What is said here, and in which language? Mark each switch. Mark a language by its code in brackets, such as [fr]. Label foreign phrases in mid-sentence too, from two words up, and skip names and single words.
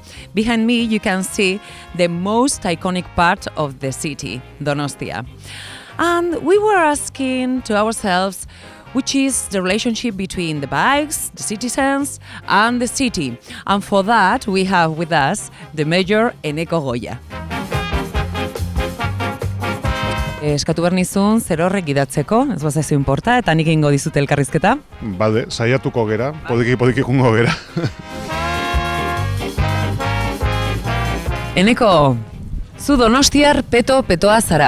[en] Behind me you can see the most iconic part of the city, Donostia. And we were asking to ourselves which is the relationship between the bikes, the citizens and the city. And for that we have with us the Mayor Eneko Goya. [eu] Eskatu behar nizun zer horrek idatzeko, ez bazaizu inporta, eta nik egingo dizute elkarrizketa. Bade, saiatuko gera, podiki jungo gera. Eneko, zu Donostiar petoa zara.